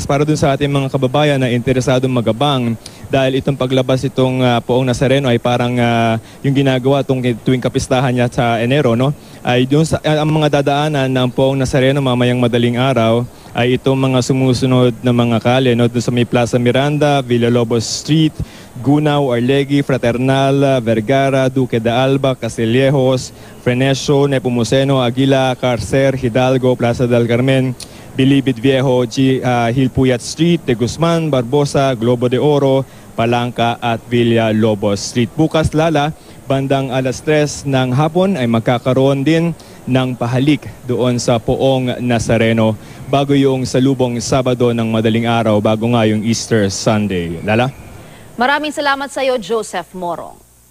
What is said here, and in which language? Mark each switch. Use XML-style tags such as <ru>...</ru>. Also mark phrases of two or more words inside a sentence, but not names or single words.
<tl>Para doon sa ating mga kababayan na interesadong magabang, dahil itong paglabas itong Poong Nazareno ay parang yung ginagawa tuwing kapistahan niya sa Enero, ay doon sa ang mga dadaanan ng Poong Nazareno mamayang madaling araw ay itong mga sumusunod na mga kalye, doon sa may Plaza Miranda, Villalobos Street, Gunao, Arlegui, Fraternal, Vergara, Duque de Alba, Castillejos, Frenesio, Nepomuceno, Aguila, Carcer, Hidalgo, Plaza del Carmen, Bilibid Viejo, Hilpuyat Street, De Guzman, Barbosa, Globo de Oro, Palanca at Villalobos Street. Bukas bandang alas 3 ng hapon ay magkakaroon din ng pahalik doon sa Poong Nazareno bago yung salubong Sabado ng madaling araw, bago nga yung Easter Sunday. Maraming salamat sa iyo, Joseph Morong.</tl>